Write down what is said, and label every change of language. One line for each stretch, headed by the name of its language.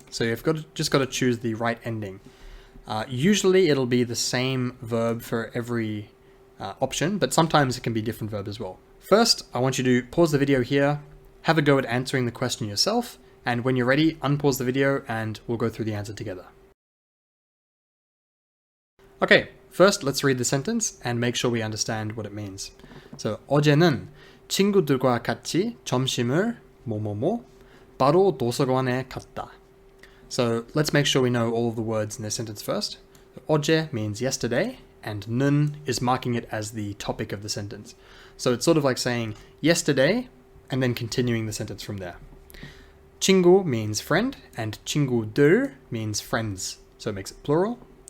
English: So you've just got to choose the right ending. Usually it'll be the same verb for every option, but sometimes it can be different verb as well. First, I want you to pause the video here, have a go at answering the question yourself, and when you're ready, unpause the video and we'll go through the answer together. Okay, first let's read the sentence and make sure we understand what it means.
Korean: So, 어제는 친구들과 같이 점심을 뭐뭐뭐 바로 도서관에 갔다.
English: So let's make sure we know all of the words in this sentence first. 어제 means yesterday, and 는 is marking it as the topic of the sentence. So it's sort of like saying yesterday and then continuing the sentence from there. 친구 means friend and 친구들 means friends, so it makes it plural.